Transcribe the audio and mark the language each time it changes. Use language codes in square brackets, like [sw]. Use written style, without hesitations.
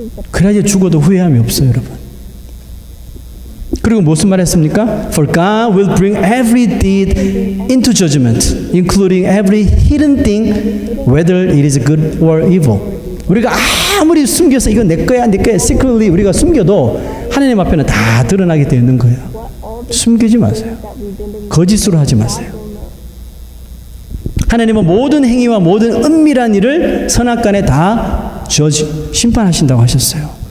[ko] 그래야 죽어도 후회함이 없어요, 여러분. 그리고 무슨 말 했습니까? [en] For God will bring every deed into judgment, including every hidden thing, whether it is good or evil. [ko] 우리가 아무리 숨겨서 이건 내 거야, 내 거야, secretly 우리가 숨겨도 하나님 앞에는 다 드러나게 되어 있는 거예요. 숨기지 마세요. 거짓으로 하지 마세요. 하나님은 모든 행위와 모든 은밀한 일을 선악간에 다 심판하신다고 하셨어요.